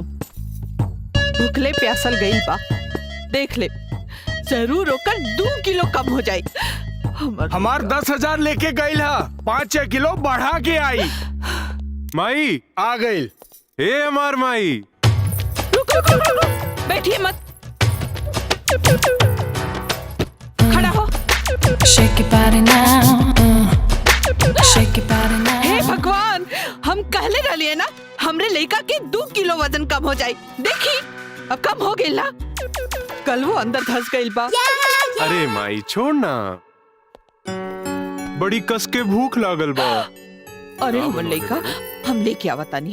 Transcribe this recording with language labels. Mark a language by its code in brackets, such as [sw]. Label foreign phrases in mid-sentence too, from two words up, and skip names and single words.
[bho] भूखले प्यासल गइल बा, देख ले, जरूर ओकर 2 किलो कम हो जाए। हमार 10,000 लेके गइल हा, 5-6 किलो बढ़ा के आई। माई आ गइल। ए हमार माई, रुक रुक रुक रुक, बैठिए मत, खड़ा हो। [en] Shake your body now, shake your body now. [bho] हे भगवान, हम कहले रहलिए ना हमरे लइका के 2 किलो वजन कम हो जाए। देखी अब कम हो गइल ना, कल वो अंदर धस गइल बा। अरे माई छोड़ ना, बड़ी कस के भूख लागल बा। अरे हमर लइका हम लेके आवतानी।